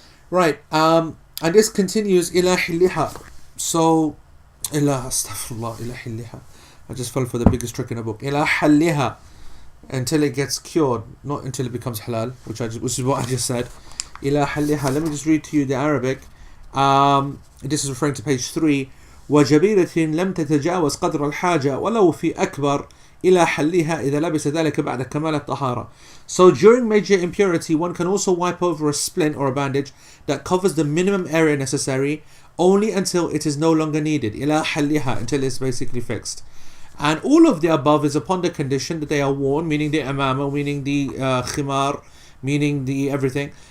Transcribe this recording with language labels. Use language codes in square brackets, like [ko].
[en] Right, and this continues, ila hilliha. So, astaghfirullah, ila hilliha. I just fell for the biggest trick in the book. Ila halliha, until it gets cured, not until it becomes halal, which is what I just said. Ila halliha. Let me just read to you the Arabic. This is referring to page 3. [ar] وجبيرة لم تتجاوز قدر الحاجة ولو في أكبر إلى حلها إذا لبس ذلك بعد كمال الطهارة. [en] So during major impurity, one can also wipe over a splint or a bandage that covers the minimum area necessary only until it is no longer needed. [ar] إلى حلها, [en] until it's basically fixed. And all of the above is upon the condition that they are worn, meaning the imama, meaning the khimar, meaning the everything.